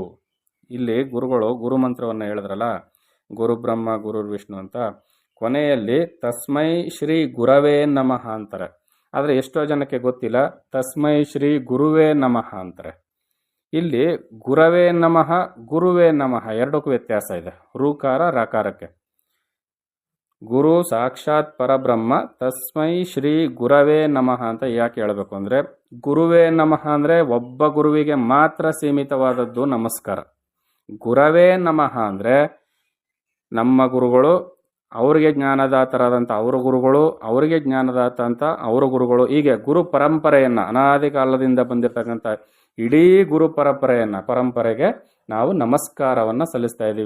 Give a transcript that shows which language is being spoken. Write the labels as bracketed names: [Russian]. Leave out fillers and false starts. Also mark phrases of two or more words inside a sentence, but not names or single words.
[Kannada] ಇಲ್ಲಿ ಗುರುಗಳು ಗುರುಮಂತ್ರವನ್ನು ಹೇಳಿದ್ರಲ್ಲ, [Sanskrit] ಗುರುಬ್ರಹ್ಮ ಗುರುರ್ವಿಷ್ಣು [Kannada] ಅಂತ, ಕೊನೆಯಲ್ಲಿ [Sanskrit] ತಸ್ಮೈ ಶ್ರೀ ಗುರವೇ ನಮಃ [Kannada] ಅಂತಾರೆ. ಆದರೆ ಎಷ್ಟೋ ಜನಕ್ಕೆ ಗೊತ್ತಿಲ್ಲ [Sanskrit] ತಸ್ಮೈ ಶ್ರೀ ಗುರುವೇ ನಮಃ [Kannada] ಅಂತಾರೆ. ಇಲ್ಲಿ [Sanskrit] ಗುರವೇ ನಮಃ ಗುರುವೇ ನಮಃ [Kannada] ಎರಡಕ್ಕೂ ವ್ಯತ್ಯಾಸ ಇದೆ. ಋಕಾರ ರಕಾರಕ್ಕೆ. [Sanskrit] ಗುರು ಸಾಕ್ಷಾತ್ ಪರಬ್ರಹ್ಮ ತಸ್ಮೈ ಶ್ರೀ ಗುರವೇ ನಮಃ [Kannada] ಅಂತ ಯಾಕೆ ಹೇಳಬೇಕು ಅಂದರೆ, [Sanskrit] ಗುರುವೇ ನಮಃ [Kannada] ಅಂದರೆ ಒಬ್ಬ ಗುರುವಿಗೆ ಮಾತ್ರ ಸೀಮಿತವಾದದ್ದು ನಮಸ್ಕಾರ. [Sanskrit] ಗುರವೇ ನಮಃ [Kannada] ಅಂದರೆ ನಮ್ಮ ಗುರುಗಳು, ಅವರಿಗೆ ಜ್ಞಾನದಾತರಾದಂಥ ಅವರ ಗುರುಗಳು, ಅವರಿಗೆ ಜ್ಞಾನದಾತ ಅಂತ ಅವರ ಗುರುಗಳು, ಹೀಗೆ ಗುರು ಪರಂಪರೆಯನ್ನು ಅನಾದಿ ಕಾಲದಿಂದ ಬಂದಿರತಕ್ಕಂಥ ಇಡೀ ಗುರು ಪರಂಪರೆಗೆ ನಾವು ನಮಸ್ಕಾರವನ್ನು ಸಲ್ಲಿಸ್ತಾ ಇದ್ದೀವಿ.